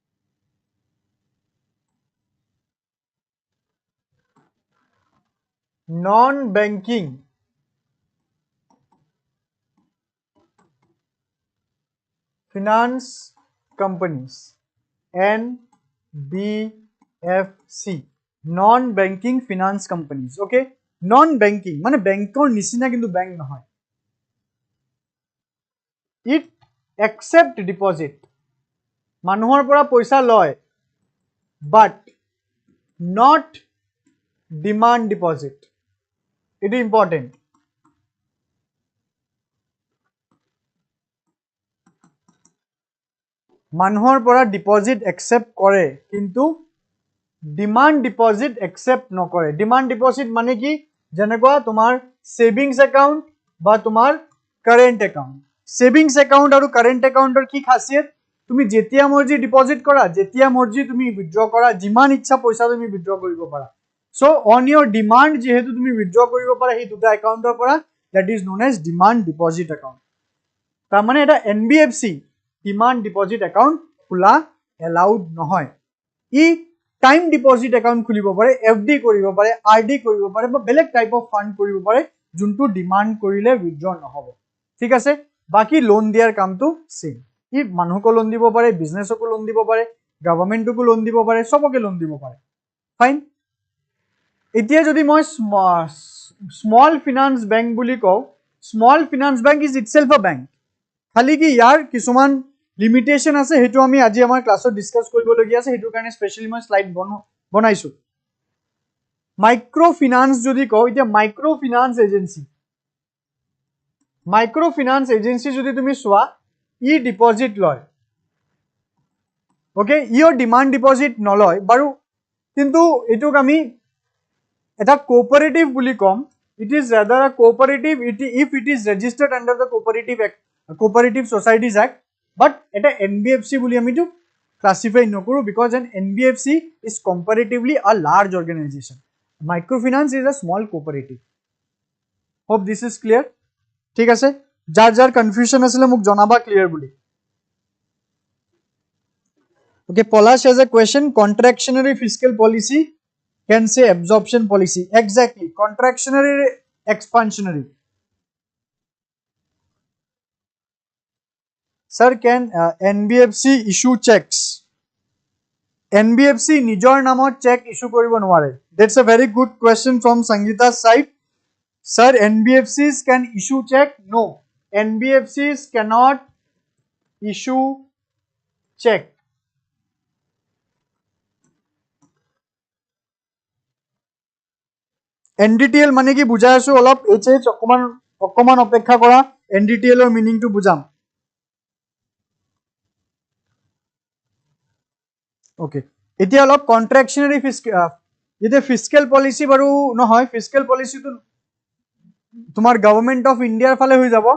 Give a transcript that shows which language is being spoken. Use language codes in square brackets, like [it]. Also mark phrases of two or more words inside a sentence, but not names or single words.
[en] non banking finance companies, NBFC, non banking finance companies. [as] Okay, [en] non banking [as] মানে বেংকৰ নিচিনা কিন্তু বেংক নহয়। [en] It accept deposit, [as] মানুহৰ পৰা পইচা লয়, [en] but not demand deposit. It is important. [as] মানুহৰ পৰা [en] deposit accept [as] কৰে কিন্তু [en] demand deposit accept [as] নকৰে। [en] demand deposit [as] মানে কি? যেনেকুৱা তোমাৰ [en] savings account [as] বা তোমাৰ [en] current account. savings account [as] আৰু [en] current accountৰ [as] কি খাসিয়ত? তুমি যেতিয়া মৰ্জি ডিপজিট কৰা, যেতিয়া মৰ্জি তুমি উইথড্ৰ কৰা, যিমান ইচ্ছা পইচা তুমি উইথড্ৰ কৰিব পাৰা। [en] so on your demand [as] যেহেতু তুমি উইথড্ৰ কৰিব পাৰা সেই দুটা একাউন্টৰ পৰা, [en] that is known as demand deposit account. [as] তাৰ মানে এটা NBFC [en] demand deposit account [as] খোলা এলাউড নহয়। ই [en] time deposit account [as] খুলিব পাৰে, FD কৰিব পাৰে, RD কৰিব পাৰে বা বেলেগ [en] type of fund [as] কৰিব পাৰে, যোনটো ডিমান্ড কৰিলে উইথড্ৰ নহব। ঠিক আছে, বাকি লোন দিয়াৰ কামটো সেম। ই মানুহকো লোন দিব পাৰে, বিজনেসকো লোন দিব পাৰে, গভৰ্নমেন্টকো লোন দিব পাৰে, সবকে লোন দিব পাৰে। ফাইন। এতিয়া যদি মই [en] small finance bank [as] বুলি কওঁ, [en] small finance bank is itself a bank, [as] খালি কি ইয়াৰ কিছুমান লিমিটেশন আছে, হেতু আমি আজি আমাৰ ক্লাছত ডিসকাস কৰিবলগীয়া আছে, হেতু কাৰণে স্পেশালি মই স্লাইড বনাইছো। [en] micro finance [as] যদি কওঁ, এতিয়া [en] micro finance agency [as] যদি তুমি চোৱা, ই ডিপজিট লয়। ওকে, ইয়ৰ [en] demand deposit [as] নলয় বাৰু, কিন্তু এটুক আমি এটা কোঅপাৰেটিভ বুলি কম। [en] it is rather a cooperative if it is registered under the cooperative societies act, but [as] এটা NBFC বুলি আমি তো ক্লাসিফাই নকৰো, [en] because an NBFC is comparatively a large organisation. microfinance is a small cooperative. hope this is clear. [as] ঠিক আছে, যাৰ যাৰ কনফিউজন আছিলে মোক জনাবা ক্লিয়াৰ বুলি। [en] Okay, Polash has a question. Contractionary fiscal policy can say absorption policy. Exactly. Contractionary, expansionary. Sir, can NBFC issue checks? [as] NBFC নিজৰ নামত [en] check issue [as] কৰিব নোৱাৰে। [en] That's a very good question from Sangeeta's side. Sir, NBFCs can issue check? No. NBFCs cannot issue check. [as] NDTL মানে কি বুজাই আছো অলপ, HH অকমান অপেক্ষা কৰা, NDTL ৰ মিনিংটো বুজাম। ওকে, এতিয়া অলপ [en] contractionary fiscal policy [as] বাৰু নহয়, [en] fiscal policyটো [as] তোমাৰ [en] Government of Indiaৰ [as] ফালে হৈ যাব।